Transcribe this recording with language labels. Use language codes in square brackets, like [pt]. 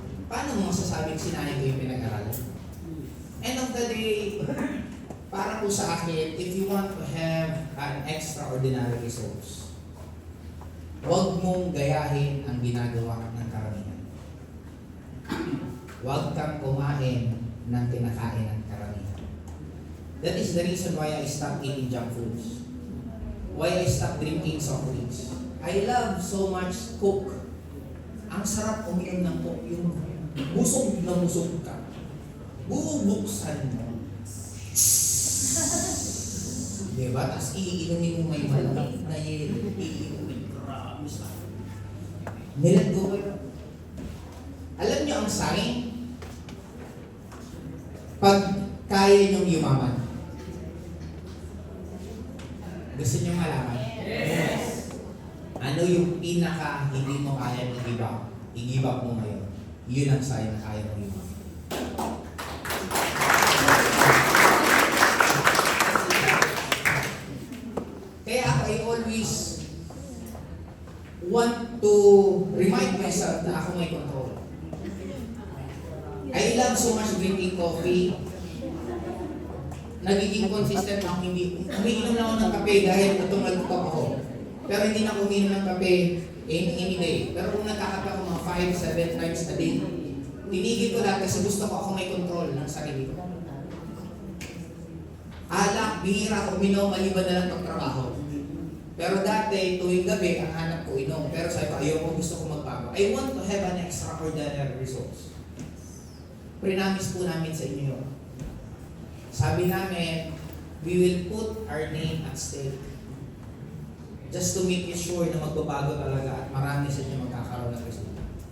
[tl] Paano mo masasabing sinayang ko yung pinag-aralan? [en] End of the day, [tl] para po sa akin, [en] if you want to have an extraordinary results, [tl] huwag mong gayahin ang ginagawa ng karamihan. Huwag kang kumain ng kinakain ng karamihan. [en] That is the reason why I stopped eating junk foods. Why I stopped drinking soft drinks. I love so much Coke. [tl] Ang sarap uminom ng Coke. Yung busog na busog ka. Bubuksan mo. Diba? Tapos iinumin mo may malamig na yelo. Iinumin. Grabe sa nilet go kayo. Alam niyo ang sign? Pag kaya niyong yumaman. Gusto niyo malaman? [en] Yes. [tl] Ano yung pinaka hindi mo kaya i-give up? I-give up mo ngayon. Yun ang sign na kaya mo yumaman. [en] Kaya I always want to remind myself [tl] na ako may [en] control. I love so much drinking coffee. [tl] Nagiging consistent ako, hindi umiinom lang ako ng kape dahil itong nagtutop ako. Pero hindi na ako umiinom ng kape [en] any day. [tl] Pero kung nagkakape ako mga 5, 7 times a day, tinigil ko lahat kasi gusto ko ako may control ng sarili ko. Alak, bihira ko uminom, maliban na lang pagtrabaho. Pero dati, tuwing gabi, ang hanap ko inom. Pero sabi ko, ayoko, gusto ko magbago. [en] I want to have an extraordinary results. [tl] Prinamis po namin sa inyo yun. Sabi namin, [en] we will put our name at stake. Just to make it sure [tl] na magbabago talaga at marami sa inyo magkakaroon ng resulta.